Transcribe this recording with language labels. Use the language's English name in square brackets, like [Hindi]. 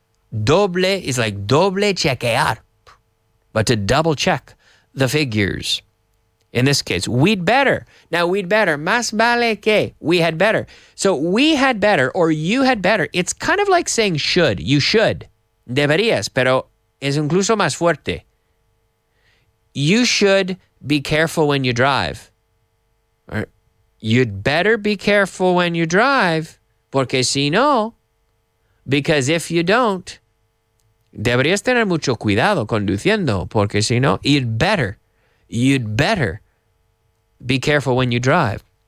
[English] Doble is like [Spanish] doble chequear, [English] but to double check the figures. In this case, we'd better. Now, we'd better. [Spanish] Más vale que. [English] We had better. So we had better or you had better. It's kind of like saying should. You should. [Spanish] Deberías, pero es incluso más fuerte. [English] You should be careful when you drive. Or you'd better be careful when you drive, [Spanish] porque si no, [English] because if you don't, [Spanish] deberías tener mucho cuidado conduciendo, porque si no, [English] you'd better be careful when you drive.